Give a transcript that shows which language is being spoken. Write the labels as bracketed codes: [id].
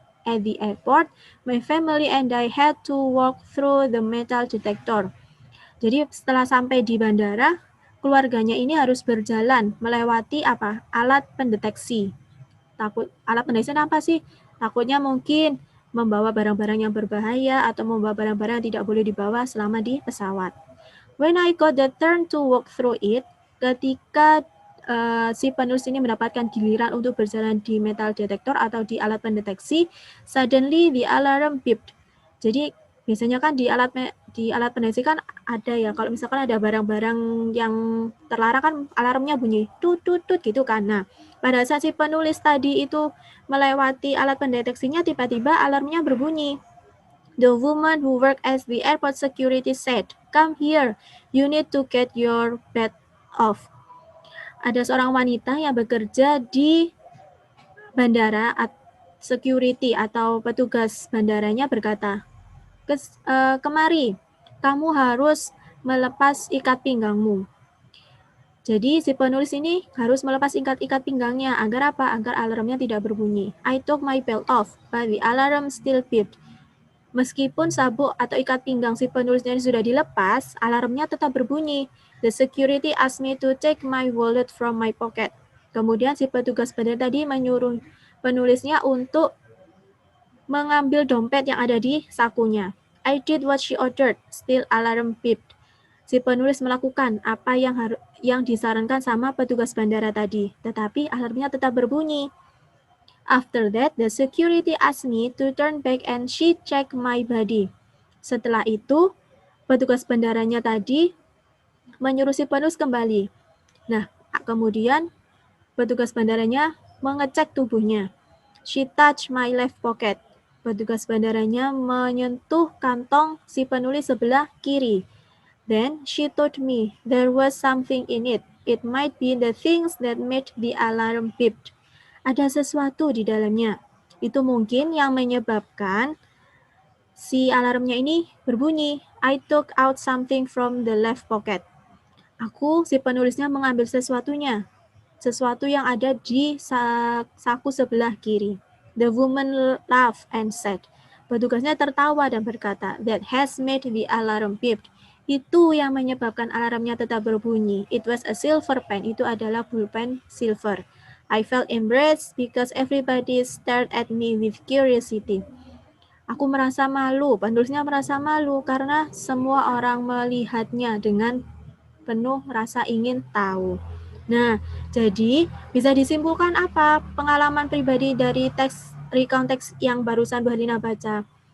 [en] At the airport, my family and I had to walk through the metal detector. [id] Jadi setelah sampai di bandara, keluarganya ini harus berjalan melewati alat pendeteksi. Alat pendeteksi apa sih? Takutnya mungkin membawa barang-barang yang berbahaya atau membawa barang-barang yang tidak boleh dibawa selama di pesawat. [en] When I got the turn to walk through it, [id] ketika si penulis ini mendapatkan giliran untuk berjalan di metal detector atau di alat pendeteksi, [en] suddenly the alarm beeped. [id] Jadi biasanya kan di di alat pendeteksi kan ada ya, kalau misalkan ada barang-barang yang terlarang kan alarmnya bunyi tut tut tut gitu kan. Nah, pada saat si penulis tadi itu melewati alat pendeteksinya, tiba-tiba alarmnya berbunyi. [en] The woman who worked as the airport security said, "Come here, you need to get your bed off." [id] Ada seorang wanita yang bekerja di bandara, security atau petugas bandaranya berkata, kemari, kamu harus melepas ikat pinggangmu. Jadi si penulis ini harus melepas ikat pinggangnya agar apa? Agar alarmnya tidak berbunyi. [en] I took my belt off, but the alarm still beeped. [id] Meskipun sabuk atau ikat pinggang si penulisnya sudah dilepas, alarmnya tetap berbunyi. [en] The security asked me to take my wallet from my pocket. [id] Kemudian si petugas bandara tadi menyuruh penulisnya untuk mengambil dompet yang ada di sakunya. [en] I did what she ordered, still alarm beeped. [id] Si penulis melakukan apa yang disarankan sama petugas bandara tadi, tetapi alarmnya tetap berbunyi. [en] After that, the security asked me to turn back and she checked my body. [id] Setelah itu, petugas bandaranya tadi menyuruh si penulis kembali. Nah, kemudian petugas bandaranya mengecek tubuhnya. [en] She touched my left pocket. [id] Petugas bandaranya menyentuh kantong si penulis sebelah kiri. [en] Then she told me there was something in it. It might be the things that made the alarm beep. [id] Ada sesuatu di dalamnya. Itu mungkin yang menyebabkan si alarmnya ini berbunyi. [en] I took out something from the left pocket. [id] Si penulisnya mengambil sesuatunya. Sesuatu yang ada di saku sebelah kiri. [en] The woman laughed and said, [id] petugasnya tertawa dan berkata, [en] that has made the alarm beep. [id] Itu yang menyebabkan alarmnya tetap berbunyi. [en] It was a silver pen. [id] Itu adalah pulpen silver. I felt embarrassed because everybody stared at me with curiosity. Aku merasa malu, penulisnya merasa malu karena semua orang melihatnya dengan penuh rasa ingin tahu. Nah, jadi bisa disimpulkan apa pengalaman pribadi dari recount teks yang barusan Bu Halina baca?